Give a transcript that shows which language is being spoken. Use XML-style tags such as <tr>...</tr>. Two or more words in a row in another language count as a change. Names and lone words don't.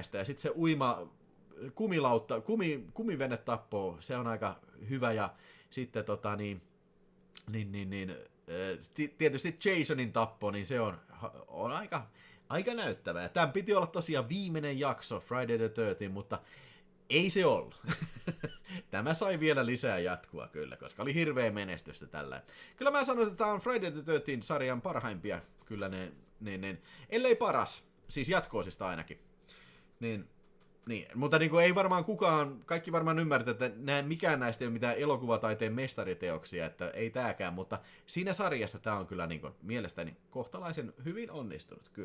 <fi>Ja sitten se uima kumivene tappoo, se on aika hyvä, ja sitten tietysti Jasonin tappo, niin se on aika näyttävää. Tämän piti olla tosiaan viimeinen jakso Friday the 13th, mutta ei se ollut. Tämä sai vielä lisää jatkua kyllä, koska oli hirveä menestystä tällä. Kyllä mä sanoisin, että tämä on Friday the 13th sarjan parhaimpia, kyllä ne, ellei paras, siis jatkoosista ainakin. Niin, mutta niin kuin ei varmaan kaikki varmaan ymmärtää, että mikään näistä ei ole mitään elokuvataiteen mestariteoksia, että ei tääkään, mutta siinä sarjassa tämä on kyllä niin kuin mielestäni kohtalaisen hyvin onnistunut, kyllä.</fi>